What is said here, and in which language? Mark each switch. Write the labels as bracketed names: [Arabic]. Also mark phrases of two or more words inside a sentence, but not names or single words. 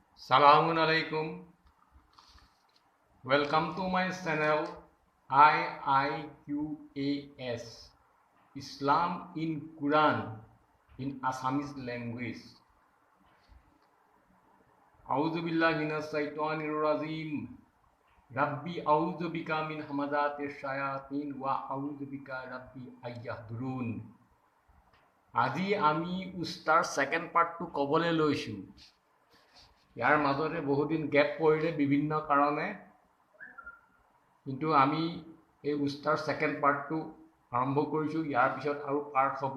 [Arabic] السلام عليكم. [English] Welcome to my channel IIQAS Islam in Quran in Assamese language. [Arabic] أعوذ بالله من الشيطان الرجيم. رب أعوذ بك من همزات الشياطين وأعوذ بك رب أن يحضرون. [Assamese] আজি আমি উস্তাৰ সেকেন্ড পাৰ্টটো কবলৈ লৈছো। ইয়াৰ মাজতে বহুদিন গ্যাপ পৰিলে বিভিন্ন কাৰণে, কিন্তু আমি এই উস্তাৰ সেকেন্ড পাৰ্টটো আৰম্ভ কৰিছো। ইয়াৰ পিছত আৰু পাৰ্ট হ'ব।